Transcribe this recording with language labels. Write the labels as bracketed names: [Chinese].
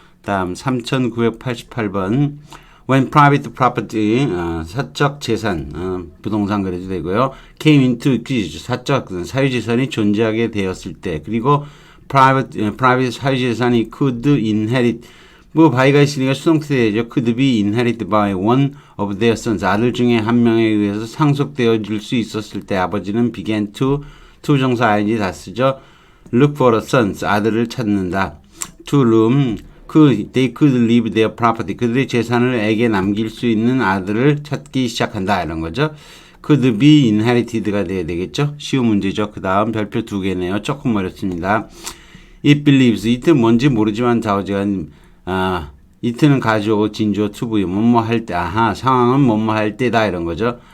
[Korean] 다음 3988번 [English] when private property, [Korean] 사적 재산, 부동산 그래도 되고요. [English] came into existence, [Korean] 사적 사유재산이 존재하게 되었을 때, 그리고 private 사유재산이 could inherit, 뭐 by가 있으니까 수동태 되죠. [English] could be inherited by one of their sons. [Korean] 아들 중에 한 명에 의해서 상속되어질 수 있었을 때 아버지는 began to 정사 ing 다 쓰죠. [English] look for a sons. [Korean] 아들을 찾는다. [English] to whom they could leave their property. [Korean] 그들의 재산을 에게 남길 수 있는 아들을 찾기 시작한다. 이런 거죠. could be inherited가 돼야 되겠죠. 쉬운 문제죠. 그 다음 별표 2개네요. 조금 어렵습니다. [English] it believes. [Korean] it은 뭔지 모르지만 좌우지간 이트는 가주어, 진주어, 투부여, 뭐뭐 할 때, 상황은 뭐뭐 할 때다, 이런 거죠.